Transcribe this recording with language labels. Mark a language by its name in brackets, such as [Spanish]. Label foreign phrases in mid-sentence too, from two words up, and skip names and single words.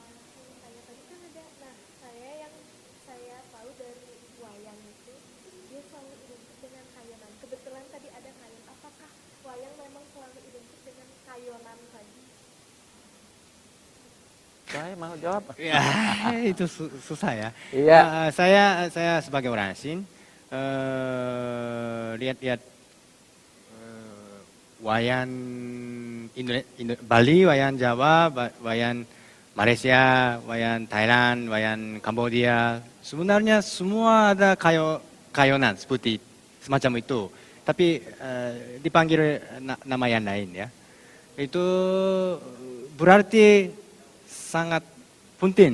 [Indonesian] Saya mau jawab. Ya, itu susah ya. Iya. Saya sebagai orang asing lihat-lihat wayang Bali, wayang Jawa, wayang Malaysia, wayang Thailand, wayang Kambodia. Sebenarnya semua ada kayonan seperti semacam itu. Tapi dipanggil nama yang lain ya. Itu berarti sangat penting.